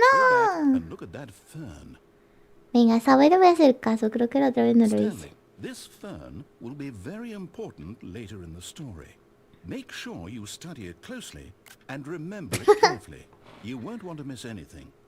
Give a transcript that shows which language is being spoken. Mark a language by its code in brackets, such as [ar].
[en] Go back and look at that fern. [es] Venga, sabe, le voy a hacer caso. Creo que la otra vez no lo hice. [en] Stanley, this fern will be very important later in the story. Make sure you study it closely and remember it carefully. You won't want to miss anything.